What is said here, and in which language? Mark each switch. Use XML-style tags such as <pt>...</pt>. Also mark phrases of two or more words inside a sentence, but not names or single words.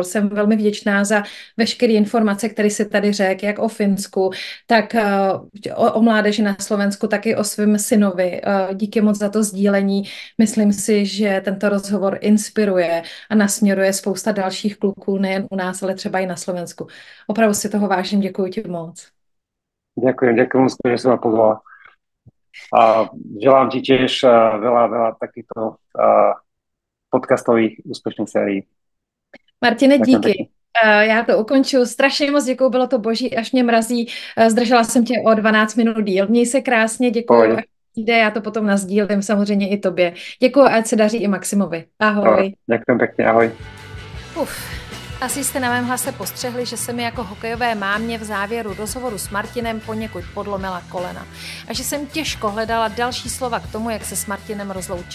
<cs>Jsem velmi vděčná za veškeré informace, které si tady řekl, jak o Finsku, tak o mládeži na Slovensku, tak i o svém synovi. Díky moc za to sdílení. Myslím si, že tento rozhovor inspiruje a nasměruje spousta dalších kluků, nejen u nás, ale třeba i na Slovensku. Opravdu si toho vážím, děkuji ti moc.</cs> <sk>Ďakujem že si ma pozvala. A želám ti tiež veľa takýchto podcastových úspešných sérií.</sk> <cs>Martine, díky. Já to ukončuju. Strašně moc děkuju, bylo to boží, až mě mrazí. Zdržela jsem tě o 12 minut díl. Měj se krásně, děkuju. Až jde, já to potom nasdílím samozřejmě i tobě. Děkuju, ať se daří i Maximovi. Ahoj.</cs> <sk>Ďakujem pekne, ahoj.</sk> <cs>Asi jste na mém hlase postřehli, že se mi jako hokejové mámě v závěru rozhovoru s Martinem poněkud podlomila kolena a že jsem těžko hledala další slova k tomu, jak se s Martinem rozloučit.</cs>